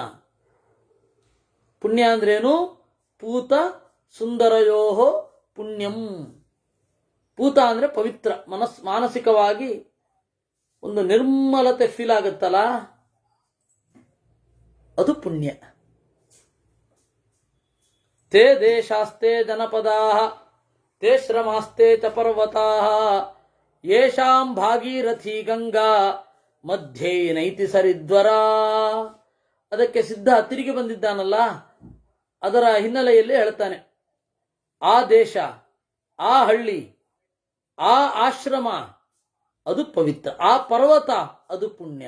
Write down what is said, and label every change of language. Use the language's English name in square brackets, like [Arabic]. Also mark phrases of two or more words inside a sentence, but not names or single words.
[Kannada] ಪುಣ್ಯ ಅಂದ್ರೇನು? [Sanskrit] ಪೂತ ಸುಂದರಯೋ ಪುಣ್ಯಂ. [Kannada] ಪೂತ ಅಂದ್ರೆ ಪವಿತ್ರ, ಮಾನಸಿಕವಾಗಿ ಒಂದು ನಿರ್ಮಲತೆ ಫೀಲ್ ಆಗುತ್ತಲ್ಲ, ಅದು ಪುಣ್ಯ. [Sanskrit] ತೇ ದೇಶಾಸ್ತೆ ಜನಪದಾ ತೇ ಶ್ರಮಾಸ್ತೆ ಚ ಪರ್ವತಾ ಯೇಷಾಂ ಭಾಗೀರಥಿ ಗಂಗಾ ಮಧ್ಯೆ ನೈತಿ ಸರಿದ್ವರ. [Kannada] ಅದಕ್ಕೆ ಸಿದ್ಧ ತಿರುಗಿ ಬಂದಿದ್ದಾನಲ್ಲ, ಅದರ ಹಿನ್ನೆಲೆಯಲ್ಲಿ ಹೇಳ್ತಾನೆ, ಆ ದೇಶ, ಆ ಹಳ್ಳಿ, ಆ ಆಶ್ರಮ ಅದು ಪವಿತ್ರ, ಆ ಪರ್ವತ ಅದು ಪುಣ್ಯ.